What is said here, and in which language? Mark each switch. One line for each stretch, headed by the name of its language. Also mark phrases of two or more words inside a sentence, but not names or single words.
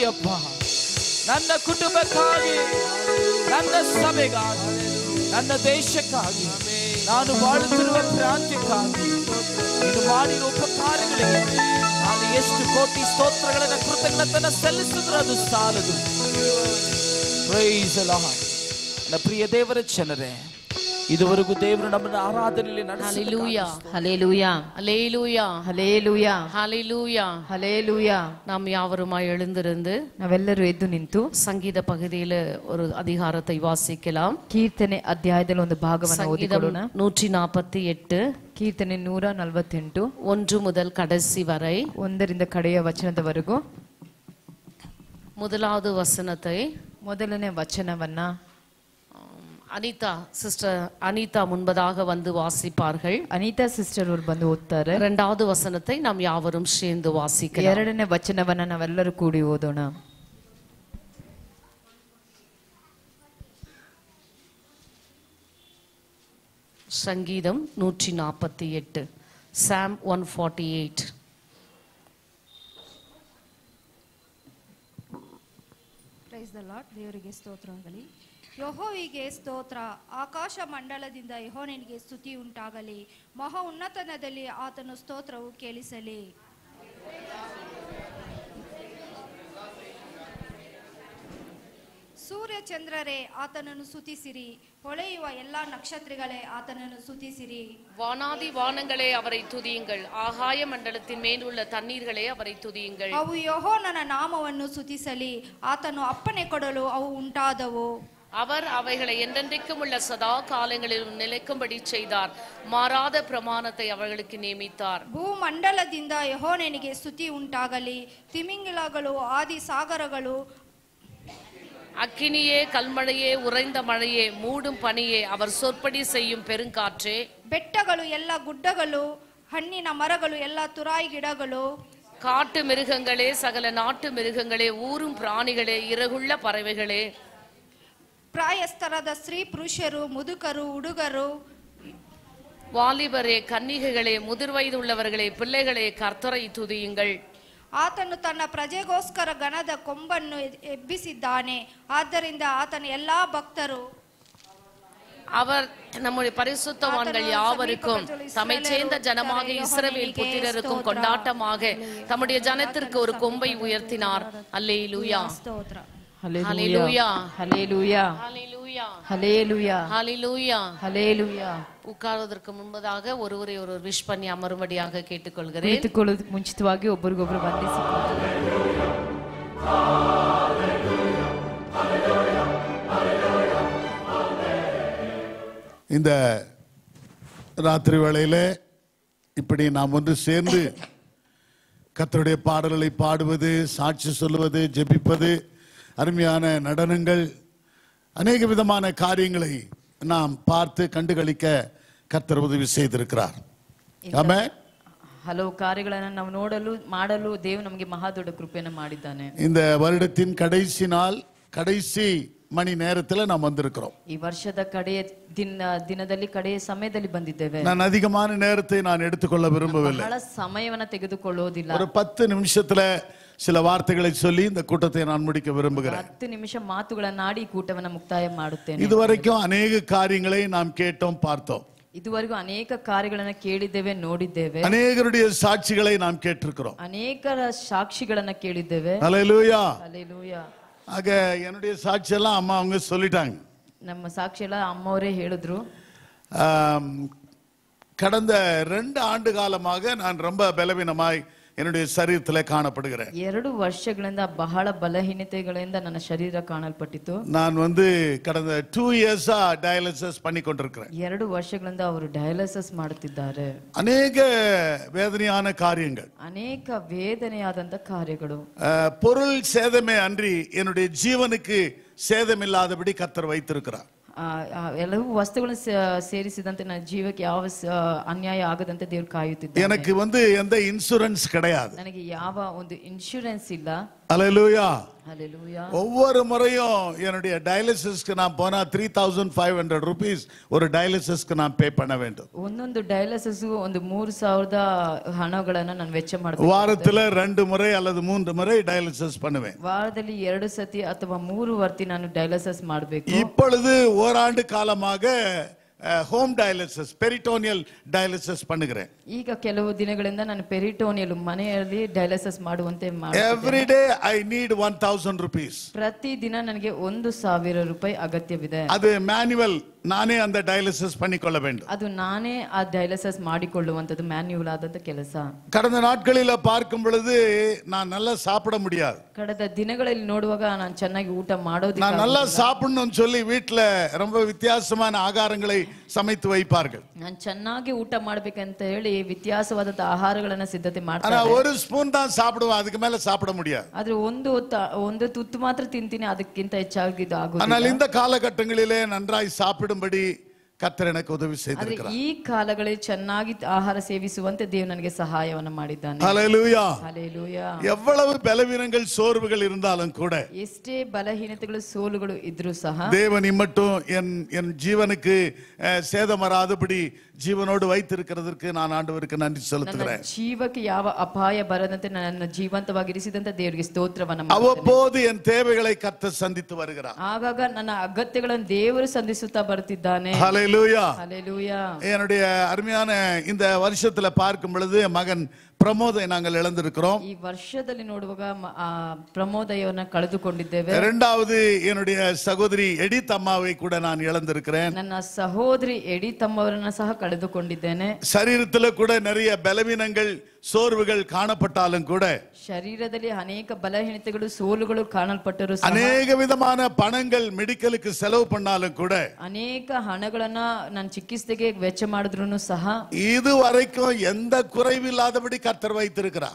Kannada: ಅಪ್ಪ, ನನ್ನ ಕುಟುಂಬಕ್ಕಾಗಿ, ನನ್ನ ಸಭೆಗಾಗಿ, ನನ್ನ ದೇಶಕ್ಕಾಗಿ, ನಾನು ಬಾಳುತ್ತಿರುವ ಪ್ರಾಂತ್ಯಕ್ಕಾಗಿ ನೀನು ಮಾಡಿರುವ ಉಪಕಾರಗಳಿಗೆ ನಾನು ಎಷ್ಟು ಕೋಟಿ ಸ್ತೋತ್ರಗಳನ್ನು, ಕೃತಜ್ಞತೆಯನ್ನು ಸಲ್ಲಿಸಿದ್ರು ಅದು ಸಾಲದು.
English: Praise the Lord.
Kannada: ನನ್ನ ಪ್ರಿಯ ದೇವರ ಜನರೇ, ಇದುವರೆಗೂ ದೇವರು ನಮ್ಮನ್ನು ಆರಾಧನೆಯಲ್ಲಿ ಹಲ್ಲೆಲೂಯಾ, ಹಲ್ಲೆಲೂಯಾ, ಹಲ್ಲೆಲೂಯಾ, ಹಲ್ಲೆಲೂಯಾ, ಹಲ್ಲೆಲೂಯಾ, ಹಲ್ಲೆಲೂಯಾ.
Tamil: நாம் யாவருமாய் எழுந்திருந்து
Kannada: ನಾವೆಲ್ಲರೂ ಎದ್ದು ನಿಂತು
Tamil: ಸಂಗೀತ ಪகுதியில ஒரு அதிகாரத்தை வாசிக்கலாம்.
Kannada: ಕೀರ್ತನೆ ಅಧ್ಯಾಯದಲ್ಲಿ ಒಂದು ಭಾಗವನ್ನು ಓದಿಕೊಳ್ಳೋಣ.
Tamil: 148 ಕೀರ್ತನೆ 148 1 முதல் கடைசி வரை,
Kannada: 1ರಿಂದ ಕಡೆಯ ವಚನದವರೆಗೂ.
Tamil: முதலாவது வசனத்தை,
Kannada: ಮೊದಲನೇ ವಚನವನ್ನ
Tamil: அனிதா சிஸ்டர், அனிதா முன்பதாக வந்து வாசிப்பார்கள்.
Kannada: அனிதா சிஸ்டர் ಅವರು ಬಂದು ಓದ್ತಾರೆ.
Tamil: இரண்டாவது வசனத்தை நாம் யாவரும் சேர்ந்து வாசிக்கலாம்.
Kannada: ಎರಡನೇ ವಚನವನ್ನ ನಾವೆಲ್ಲರೂ ಕೂಡಿ ಓದೋಣ.
Tamil: ಸಂಗೀதம் 148, Psalm 148.
English: Praise the Lord.
Kannada: ದೇವರಿಗೆ ಸ್ತೋತ್ರವಾಗಲಿ. ಯೆಹೋವನಿಗೆ ಸ್ತೋತ್ರ. ಆಕಾಶ ಮಂಡಲದಿಂದ ಯೆಹೋವನಿಗೆ ಸ್ತುತಿ ಉಂಟಾಗಲಿ. ಮಹಾ ಉನ್ನತದಲ್ಲಿ ಆತನ ಸ್ತೋತ್ರವು ಕೇಳಿಸಲಿ. ಸೂರ್ಯ ಚಂದ್ರರೇ ಆತನನ್ನು ಸ್ತುತಿಸಿರಿ. ಹೊಳೆಯುವ ಎಲ್ಲಾ ನಕ್ಷತ್ರಗಳೇ ಆತನನ್ನು ಸ್ತುತಿಸಿರಿ.
Tamil: வானாதி வானங்களே அவரை துதியுங்கள். ஆகாய மண்டலத்தின் மேலுள்ள தண்ணீர்களே அவரை துதியுங்கள்.
Kannada: ಅವು ಯೆಹೋವನ ನಾಮವನ್ನು ಸ್ತುತಿಸಲಿ. ಆತನು ಅಪ್ಪಣೆ ಕೊಡಲು ಅವು ಉಂಟಾದವು.
Tamil: அவர் அவைகளை என்றென்றைக்கும் உள்ள சதா காலங்களிலும் நிலைக்கும்படி செய்தார். மாறாத பிரமாணத்தை அவர்களுக்கு நியமித்தார்.
Kannada: ಭೂಮಂಡಲದಿಂದ ಯೆಹೋವನಿಗೆ ಸ್ತುತಿ ಉಂಟಾಗಲಿ. ತಿಮಿಂಗಿಲಗಳು, ಆದಿ ಸಾಗರಗಳು,
Tamil: அக்கினியே, கல்மழையே, உறைந்த மழையே, மூடும் பனியே, அவர் சொற்படி செய்யும் பெருங்காற்றே,
Kannada: ಬೆಟ್ಟಗಳು, ಎಲ್ಲ ಗುಡ್ಡಗಳು, ಹಣ್ಣಿನ ಮರಗಳು, ಎಲ್ಲ ತುರಾಯಿ ಗಿಡಗಳು,
Tamil: காட்டு மிருகங்களே, சகல நாட்டு மிருகங்களே, ஊரும் பிராணிகளே, இறகுள்ள பறவைகளே,
Kannada: ಪ್ರಾಯಸ್ಥರಾದ ಸ್ತ್ರೀ ಪುರುಷರು, ಮುದುಕರು, ಹುಡುಗರು,
Tamil: வாலிபரே, கன்னிகைகளே, முதிர் வயதுள்ளவர்களே, பிள்ளைகளே, கர்த்தரை துதியுங்கள்.
Kannada: ಆತನು ತನ್ನ ಪ್ರಜೆಗೋಸ್ಕರ ಗಣದ ಕೊಂಬನ್ನು ಎಬ್ಬಿಸಿದ್ದಾನೆ. ಆದ್ದರಿಂದ ಆತನ ಎಲ್ಲಾ ಭಕ್ತರು
Tamil: அவர் நம்முடைய பரிசுத்தவான்கள் யாவருக்கும் தம்மை சேர்ந்த ஜனமாக இஸ்ரவேல் புத்திரருக்கும் கொண்டாட்டமாக தம்முடைய ஜனத்திற்கு ஒரு கொம்பை உயர்த்தினார். அல்லேலூயா, ஹல்லேலூயா, ஹல்லேலூயா, ஹல்லேலூயா, ஹல்லேலூயா, ஹல்லேலூயா. உட்கார்வதற்கு முன்பதாக ஒருவரை ஒரு விஷ் பண்ணி அமரும்படியாக கேட்டுக்கொள்கிறேன்.
Kannada: ಮುಂಚಿತವಾಗಿ ಒಬ್ಬರಿಗೊಬ್ಬರು ವಂದಿಸಿಕೊಳ್ಳಿ.
Tamil: இந்த ராத்திரி வேளையிலே இப்படி நாம் ஒன்று சேர்ந்து கர்த்தருடைய பாடல்களை பாடுவது, சாட்சி சொல்லுவது, ஜெபிப்பது, அருமையான நடனங்கள், அநேக விதமான காரியங்களை நாம் பார்த்து கண்டுகளிக்க கர்த்தர் உதவி செய்திருக்கிறார். ஆமென்.
Kannada: ಹಲವು ಕಾರ್ಯಗಳನ್ನು ನಾವು ನೋಡಲು ಮಾಡಲು ದೇವರು ನಮಗೆ ಮಹಾ ದೊಡ್ಡ ಕೃಪೆಯನ್ನು ಮಾಡಿದ್ದಾನೆ.
Tamil: இந்த வருடத்தின் கடைசி நாள், கடைசி மணி நேரத்தில் நாம் வந்திருக்கிறோம்.
Kannada: ಈ ವರ್ಷದ ಕಡೆಯ ದಿನದಲ್ಲಿ ಕಡೆಯ ಸಮಯದಲ್ಲಿ ಬಂದಿದ್ದೇವೆ.
Tamil: நான் அதிகமான நேரத்தை நான் எடுத்துக்கொள்ள விரும்பவில்லை.
Kannada: ಬಹಳ ಸಮಯವನ್ನು ತೆಗೆದುಕೊಳ್ಳೋದಿಲ್ಲ.
Tamil: ஒரு 10 நிமிஷத்துல சில வார்த்தைகளை சொல்லி இந்த கூட்டத்தை நான் முடிக்க விரும்புகிறேன்.
Kannada: 10 ನಿಮಿಷ ಮಾತುಗಳನ್ನಾಡಿ ಈ ಕೂಟವನ್ನು ಮುಕ್ತಾಯ ಮಾಡುತ್ತೇನೆ.
Tamil: இதுவரைக்கும் அநேக காரியங்களை நாம் கேட்டோம், பார்த்தோம்.
Kannada: ಇದುವರೆಗೂ ಅನೇಕ ಕಾರ್ಯಗಳನ್ನು ಕೇಳಿದ್ದೇವೆ, ನೋಡಿದ್ದೇವೆ.
Tamil: அநேகருடைய சாட்சிகளை நாம் கேட்டிருக்கிறோம்.
Kannada: ಅನೇಕರ ಸಾಕ್ಷಿಗಳನ್ನು ಕೇಳಿದ್ದೇವೆ.
Tamil: ஹல்லேலூயா,
Kannada: ಹಲ್ಲೆಲೂಯಾ.
Tamil: ஆக என்னுடைய சாட்சியெல்லாம் அம்மா அவங்க சொல்லிட்டாங்க.
Kannada: ನಮ್ಮ ಸಾಕ್ಷಿ ಎಲ್ಲ ಅಮ್ಮವರೇ ಹೇಳಿದ್ರು.
Tamil: கடந்த 2 ஆண்டு காலமாக நான் ரொம்ப பலவீனமாய் என்னுடைய சரீரத்தில் காணப்படுகிறேன்.
Kannada: 2 ವರ್ಷಗಳಿಂದ ಬಹಳ ಬಲಹೀನತೆಗಳಿಂದ ನನ್ನ ಶರೀರ ಕಾಣಲ್ಪಟ್ಟಿತು.
Tamil: நான் கடந்த 2 இயர்ஸா டயாலிசிஸ் பண்ணி கொண்டிருக்கிறேன்.
Kannada: 2 ವರ್ಷಗಳಿಂದ ಅವರು ಡಯಾಲಿಸಿಸ್ ಮಾಡುತ್ತಿದ್ದಾರೆ.
Tamil: அநேக வேதனையான காரியங்கள்,
Kannada: ಅನೇಕ ವೇದನೆಯಾದಂತ ಕಾರ್ಯಗಳು.
Tamil: பொருள் சேதமே அன்றி என்னுடைய ஜீவனுக்கு சேதமில்லாதபடி கர்த்தர் வைத்திருக்கிறார்.
Kannada: ಎಲ್ಲವೂ ವಸ್ತುಗಳನ್ನು ಸೇರಿಸಿದಂತೆ ನನ್ನ ಜೀವಕ್ಕೆ ಯಾವ ಅನ್ಯಾಯ ಆಗದಂತೆ ದೇವರು ಕಾಯುತ್ತಿದ್ದಾರೆ.
Tamil: எனக்கு எந்த இன்சூரன்ஸ் கிடையாது.
Kannada: ನನಗೆ ಯಾವ ಒಂದು ಇನ್ಶೂರೆನ್ಸ್ ಇಲ್ಲ.
Tamil: ஹல்லேலூயா, ஹல்லேலூயா. ஒவ்வொரு முறையும் என்னுடைய டயாலிசிஸ்க்கு நான் போனா 3500 rupees ஒரு டயாலிசிஸ்க்கு நான் பே பண்ண வேண்டும்.
Kannada: ಒಂದೊಂದು ಡಯಾಲಿಸಿಸ್ ಒಂದು 3000 ಹಣಗಳನ್ನು ನಾನು ವೆಚ್ಚ ಮಾಡಬೇಕು.
Tamil: வாரத்துல 2 முறை அல்லது 3 முறை டயாலிசிஸ் பண்ணுவேன்.
Kannada: ವಾರದಲ್ಲಿ 2 ಸತಿ ಅಥವಾ 3 ವರ್ತಿ ನಾನು ಡಯಾಲಿಸಿಸ್ ಮಾಡಬೇಕು.
Tamil: இப்பொழுது ஓராண்டு காலமாக
English: home dialysis, peritoneal dialysis
Tamil: பண்ணுகிறேன்.
Kannada: ಈಗ ಕೆಲವು ದಿನಗಳಿಂದ ನಾನು ಪೆರಿಟೋನಿಯಲ್ ಮನೆಯಲ್ಲಿ ಡಯಾಲಿಸಿಸ್ ಮಾಡುವಂತೆ ಮಾಡುತ್ತೇನೆ.
English: Every day I need 1000 rupees.
Kannada: ಪ್ರತಿ ದಿನ ನನಗೆ 1000 ರೂಪಾಯಿ ಅಗತ್ಯವಿದೆ.
Tamil: அது மேனுவல், நானே அந்த டயாலிசிஸ் பண்ணிக்கொள்ள வேண்டும்.
Kannada: ಅದು ನಾನೇ ಆ ಡಯಾಲಿಸಿಸ್ ಮಾಡಿಕೊಳ್ಳುವಂತದ್ದು ಮ್ಯಾನ್ಯುವಲ್ ಆದಂತ ಕೆಲಸ.
Tamil: கடந்த நாட்களில் பார்க்கும் பொழுது நான் நல்லா சாப்பிட முடியாது.
Kannada: ಕಳೆದ ದಿನಗಳಲ್ಲಿ ನೋಡುವಾಗ ನಾನು ಚೆನ್ನಾಗಿ ಊಟ ಮಾಡೋದಿಲ್ಲ.
Tamil: நான் நல்லா சாப்பிடணும்னு சொல்லி வீட்ல ரொம்ப வித்தியாசமான ஆகாரங்களை சமைத்து வைப்பார்கள்.
Kannada: ನಾನು ಚೆನ್ನಾಗಿ ಊಟ ಮಾಡಬೇಕಂತ ಹೇಳಿ ವ್ಯತ್ಯಾಸವಾದಂತ ಆಹಾರಗಳನ್ನ ಸಿದ್ಧತೆ ಮಾಡ್ತಾರೆ.
Tamil: ஆனா ஒரு ஸ்பூன் தான் சாப்பிடுவேன், அதுக்கு மேல சாப்பிட முடியாது.
Kannada: ಆದ್ರೆ ಒಂದು ತುತ್ತು ಮಾತ್ರ ತಿಂತೀನಿ, ಅದಕ್ಕಿಂತ ಹೆಚ್ಚಾಗಿ ಇದು ಆಗುದಿಲ್ಲ.
Tamil: ஆனால் இந்த காலகட்டங்களிலே நன்றாய் சாப்பிடும்படி கர்த்தர் எனக்கு உதவி செய்திருக்கிறார்.
Kannada: ಈ ಕಾಲಗಳಲ್ಲಿ ಚೆನ್ನಾಗಿ ಆಹಾರ ಸೇವಿಸುವಂತೆ ದೇವರು ನನಗೆ ಸಹಾಯವನ್ನು ಮಾಡಿದ್ದಾನೆ.
Tamil: ஹல்லேலூயா,
Kannada: ಹಲ್ಲೇಲೂಯಾ.
Tamil: எவ்வளவு பலவீனங்கள் சோர்வுகள் இருந்தாலும் கூட,
Kannada: ಎಷ್ಟೇ ಬಲಹೀನತೆಗಳು ಸೋಲುಗಳು ಇದ್ರೂ ಸಹ
Tamil: தேவன் இம்மட்டும் என் ஜீவனுக்கு சேதம் வராதபடி ஜீவனோடு வைத்திருக்கிறதற்கு நான் ஆண்டவருக்கு நன்றி செலுத்துகிறேன்.
Kannada: ಜೀವಕ್ಕೆ ಯಾವ ಅಪಾಯ ಬರದಂತೆ ನನ್ನ ಜೀವಂತವಾಗಿರಿಸಿದಂತ ದೇವರಿಗೆ ಸ್ತೋತ್ರವನ್ನು ಮಾಡುತ್ತೇನೆ.
Tamil: அவ்வப்போது என் தேவைகளை கர்த்தர் சந்தித்து வருகிறார்.
Kannada: ಆಗಾಗ ನನ್ನ ಅಗತ್ಯಗಳನ್ನು ದೇವರು ಸಂಧಿಸುತ್ತಾ ಬರುತ್ತಿದ್ದಾನೆ.
Tamil: ஹல்லேலூயா, ஹல்லேலூயா. என்னுடைய அருமையான இந்த வருஷத்துல பார்க்கும் பொழுது மகன் பிரமோதை நாங்கள் இழந்திருக்கிறோம்.
Kannada: ಈ ವರ್ಷದಲ್ಲಿ ನೋಡುವಾಗ ಪ್ರಮೋದಯವನ್ನ ಕಳೆದುಕೊಂಡಿದ್ದೇವೆ.
Tamil: இரண்டாவது என்னுடைய சகோதரி எடித் அம்மாவை கூட நான் இழந்திருக்கிறேன்.
Kannada: ನನ್ನ ಸಹೋದರಿ ಎಡಿತ್ ಅಮ್ಮವರನ್ನ ಸಹ ಕಳೆದುಕೊಂಡಿದ್ದೇನೆ.
Tamil: சரீரத்துல கூட நிறைய பலவீனங்கள், சோர்வுகள் காணப்பட்டாலும் கூட,
Kannada: ಶರೀರದಲ್ಲಿ ಅನೇಕ ಬಲಹೀನತೆಗಳು ಸೋಲುಗಳು ಕಾಣಲ್ಪಟ್ಟರು ಸಹ,
Tamil: அநேக விதமான பணங்கள் மெடிக்கலுக்கு செலவு பண்ணாலும் கூட,
Kannada: ಅನೇಕ ಹಣಗಳನ್ನ ನಾನು ಚಿಕಿತ್ಸೆಗೆ ವೆಚ್ಚ ಮಾಡಿದ್ರು ಸಹ
Tamil: இதுவரைக்கும் எந்த குறைவில்லாதபடி கர்த்தர் வைத்திருக்கிறார்.